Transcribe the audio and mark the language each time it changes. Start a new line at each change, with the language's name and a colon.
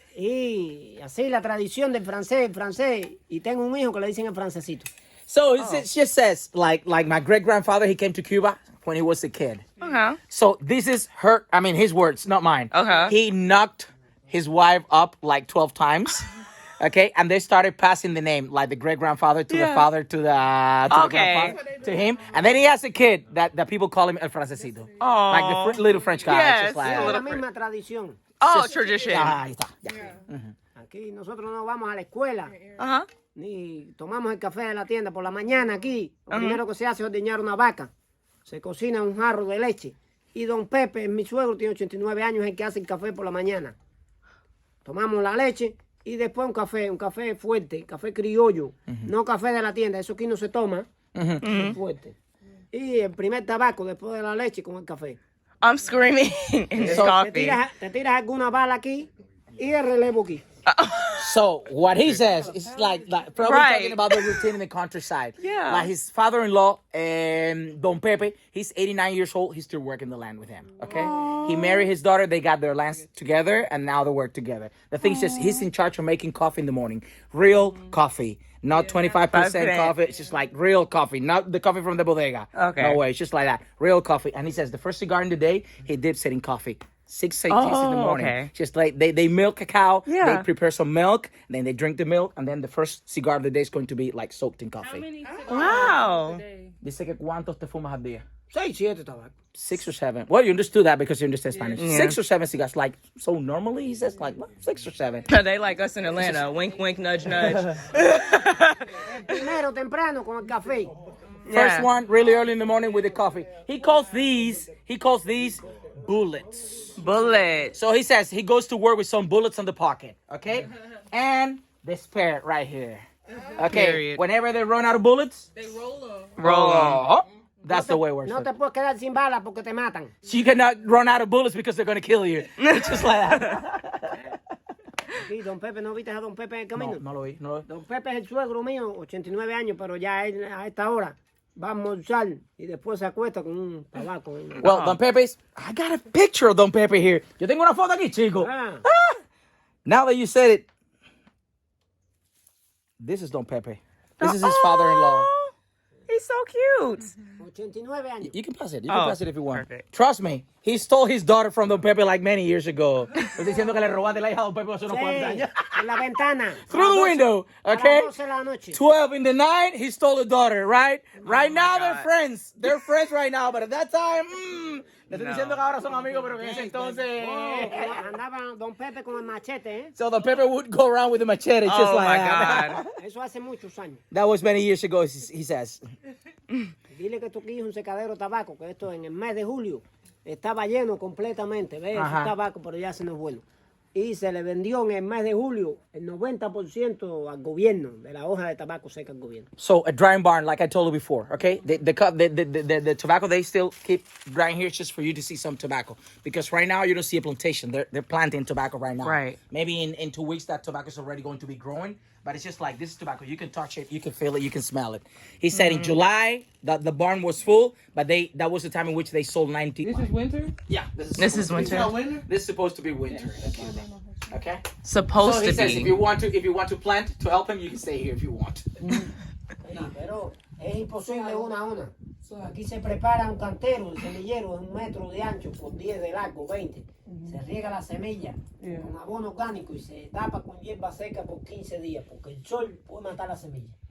Spanish: Y así la tradición del francés. Y tengo un hijo que le dicen el francesito.
English: So it just says like my great grandfather, he came to Cuba when he was a kid. Uh-huh. So this is his words, not mine. Okay. He knocked his wife up like 12 times. Okay, and they started passing the name, like the great grandfather to the father to the Okay. grandfather to him, and then he has a kid that people call him el francesito, like the little French guy. Yes. Just like,
Spanish: Es la misma tradición.
English: Oh, tradition.
Spanish: ahí está. Aquí nosotros no vamos a la escuela. Uh-huh. Ni tomamos el café de la tienda por la mañana aquí. Lo primero que se hace es ordeñar una vaca. Se cocina un jarro de leche. Y don Pepe, mi suegro, tiene 89 años, es el que hace el café por la mañana. Tomamos la leche y después un café fuerte, café criollo. No café de la tienda, eso aquí no se toma. Es fuerte. Y el primer tabaco después de la leche con el café.
English: I'm screaming in this
Spanish: Te
English: coffee.
Spanish: tiras alguna bala aquí y el relevo aquí.
English: So what he says is like probably Right. talking about the routine in the countryside. Yeah. Like his father-in-law, Don Pepe, he's 89 years old. He's still working the land with him. Okay. He married his daughter. They got their lands together, and now they work together. The thing is just he's in charge of making coffee in the morning, real coffee, not 25% 5%. coffee. It's just like real coffee, not the coffee from the bodega. Okay. No way. It's just like that, real coffee. And he says the first cigar in the day he dips it in coffee. 6 in the morning. Okay. Just like they milk a cow, Yeah. they prepare some milk, then they drink the milk, and then the first cigar of the day is going to be like soaked in coffee. Wow.
Spanish: Dice que cuántos te fumas al día? 6, 7 tabacos.
English: 6 or 7. Well, you understood that because you understand Spanish. Yeah. 6 or 7 cigars. Like, so normally he says like, what? 6 or 7. They like us in Atlanta. Wink, wink, nudge, nudge.
Spanish: Primero temprano con el café.
English: First one, really early in the morning with the coffee. He calls these bullets. Bullet. So he says he goes to work with some bullets on the pocket, okay? And the spare right here. Okay, Period. whenever they run out of bullets, They roll them. Roll 'em. oh, that's the way it works.
Spanish: No te puedes quedar sin balas porque te matan.
English: So you cannot run out of bullets because they're gonna kill you. It's just like that.
Spanish: Sí, don Pepe, ¿no viste a don Pepe en el camino? No lo vi, no lo vi. Don Pepe es el suegro mío, 89 años, pero ya él a esta hora va a almorzar y después se acuesta con un tabaco.
English: Well, Don Pepe's, I got a picture of Don Pepe here.
Spanish: Yo tengo una foto aquí, chico. Ah,
English: Now that you said it, this is Don Pepe. This is his father-in-law. Oh, he's so cute.
Spanish: 89 años.
English: You can pass it. You can Oh, pass it if you want. perfect. Trust me, he stole his daughter from Don Pepe like many years ago.
Spanish: Estoy diciendo que le robaste la hija a Don Pepe hace unos cuantos Sí, años. en la ventana.
English: Through the window, okay?
Spanish: A las 12 de la noche.
English: 12 in the night, he stole a daughter, right? Right now, they're God. friends. They're friends right now, but at that time,
Spanish: le estoy
English: No.
Spanish: diciendo que ahora son amigos, pero que en ese entonces... Oh, andaba don Pepe con el machete, ¿eh?
English: So Don Pepe would go around with a machete just Oh like my that. God.
Spanish: Eso hace muchos años.
English: That was many years ago, he says.
Spanish: Dile que tú aquí es un secadero de tabaco, que esto en el mes de julio estaba lleno completamente. ¿Ves? Ajá. Ese tabaco, pero ya se nos bueno. Y se le vendió en el mes de julio el 90% al gobierno, de la hoja de tabaco seca al gobierno.
English: So a drying barn, like I told you before, okay? The tobacco they still keep drying here just for you to see some tobacco. Because right now you don't see a plantation. They're planting tobacco right now. Right. Maybe in 2 weeks that tobacco is already going to be growing. But it's just like this is tobacco. You can touch it, you can feel it, you can smell it. He said in July that the barn was full, but that was the time in which they sold 90. This is winter? Yeah, This is winter. This is supposed to be winter. Okay. Supposed So he to says if be. you want to plant to help him, you can stay here if you want.
Spanish: Sí, pero es imposible una a una. Aquí se prepara un cantero, el semillero es 1 metro de ancho por 10 de largo, 20. Se riega la semilla con abono orgánico y se tapa con hierba seca por 15 días, porque el sol puede matar la semilla.